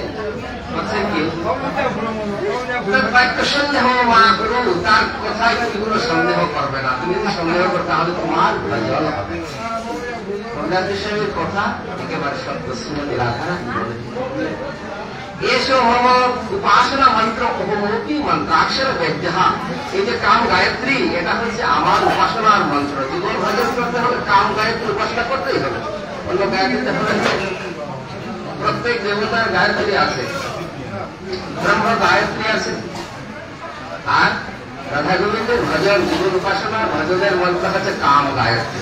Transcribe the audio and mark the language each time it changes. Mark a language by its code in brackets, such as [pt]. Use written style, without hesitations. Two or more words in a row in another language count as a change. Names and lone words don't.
[bn] বলছেন কি বাক্য সন্দেহ মা গুরু, তার কথায় তুমি কোনো সন্দেহ করবে না। তুমি যদি সন্দেহ করো তাহলে তোমার জল হবে। কবিরাজ গোস্বামীর কথা একেবারে সত্য। [sa] শ্রীমতী রাধারানী एषो मम उपासना मंत्र उपमोपी मंत्राक्षर वैद्य। [bn] এই যে কাম গায়ত্রী, এটা হচ্ছে আমার উপাসনার মন্ত্র। জীবন ভজন করতে হলে কাম গায়ত্রী উপাসনা করতেই হবে, অন্য গায়ত্রী হবে। প্রত্যেক দেবতার গায়ত্রী আছে, ব্রহ্ম গায়ত্রী আছে। আর রাধা গোবিন্দের ভজন, জীবন উপাসনা ভজনের মন্ত্র হচ্ছে কাম গায়ত্রী।